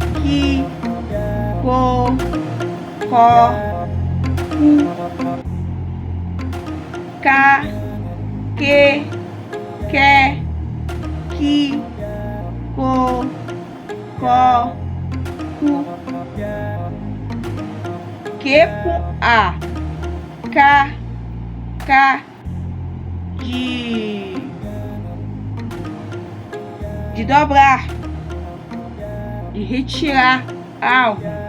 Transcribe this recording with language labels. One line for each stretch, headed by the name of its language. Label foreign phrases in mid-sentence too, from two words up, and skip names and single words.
Portuguese: ki, ko, ko, ku, ka, que, ki, ko, ku. Que com A, K, de dobrar, de retirar algo.